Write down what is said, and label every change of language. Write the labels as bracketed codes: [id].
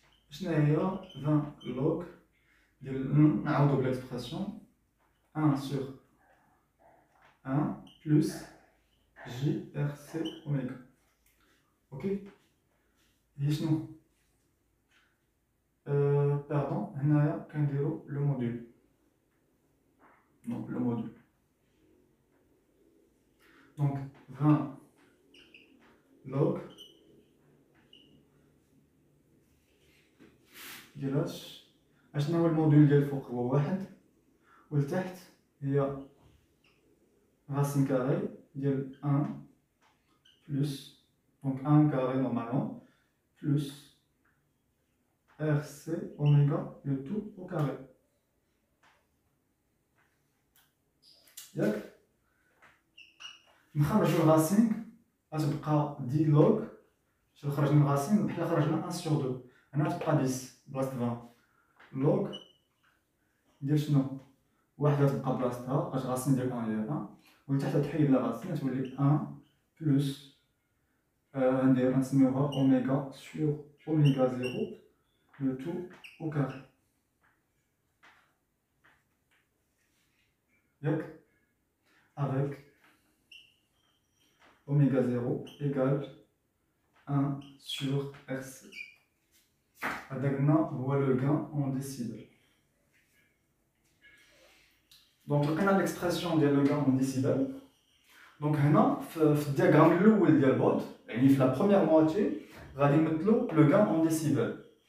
[ar] شنو هي 20 لوغ ديال نعاودو بليكسبرسيون [fr] 1 sur 1 plus JRC oméga. Ok. [ar] هي شنو؟ [fr] pardon, [ar] هنايا كنديرو لو موديل. [fr] Donc le module. [ar] Donc 20 log ديال اشنو هو الموديل ديال الفوق هو واحد والتحت هي [fr] racine carrée [ar] ديال [fr] 1 plus donc 1 carré normalement plus RC oméga le tout au carré. [ar] ياك نخرجو الراسين غتبقى 10 لوغ. شنو خرج من الراسين بحال خرجنا 1 sur 2 هنا تبقى 10 بلاصه 20 لوغ ديال شنو واحد غتبقى بلاصتها بقات الراسين ديال 1 هي 1 ولتحت تحيد لا راسين تولي 1 بلس ندير نسميوها اوميغا سور اوميغا 0 لو تو او كاري. ياك [fr] avec oméga 0 égale 1 sur RC. [ar] هذاكنا هو لو غان اون ديسيبل. دونك لقينا ليكسبرسيون ديال لو غان اون ديسيبل. دونك هنا في الدياغرام الاول ديال بوت يعني في لا بروميير مواتي غادي نمثلو لو غان اون ديسيبل.